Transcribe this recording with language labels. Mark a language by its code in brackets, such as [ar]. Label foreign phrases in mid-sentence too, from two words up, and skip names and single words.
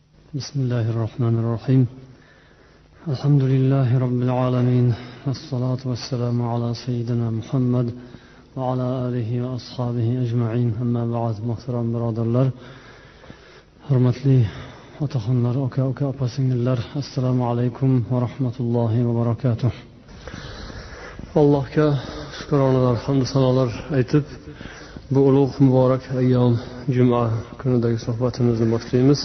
[ar] بسم الله الرحمن الرحيم الحمد لله رب العالمين والصلاة والسلام على سيدنا محمد وعلى آله وأصحابه أجمعين أما بعد [uz] Muhtaram birodarlar hurmatli otaxonlar aka opa singillar [ar] السلام عليكم ورحمة الله وبركاته. [uz] Allohga shukronalar hamd sanolar aytib bu ulug' muborak ayyom juma kunidagi suhbatimizni boshlaymiz.